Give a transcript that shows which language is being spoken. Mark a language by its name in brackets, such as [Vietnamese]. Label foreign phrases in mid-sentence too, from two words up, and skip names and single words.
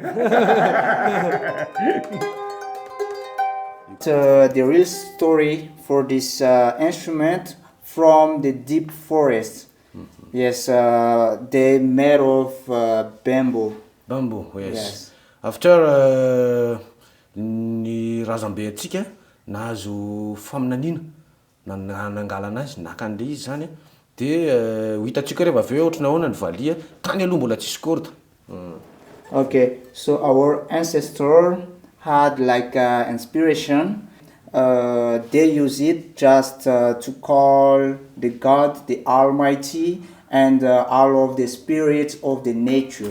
[English] The real story for this instrument from the deep forest. Yes, they made of bamboo. Bamboo, yes. [Malagasy] After ny razambe atsika nahazo faminanina nanangala anazy nakande izy zany de hitatsika rehefa aveo ohatrany ahoana ny valia tany aloha mbola tsisy corde. [English] Okay, so our ancestor had like inspiration. They use it just to call the God, the Almighty, and all of the spirits of the nature.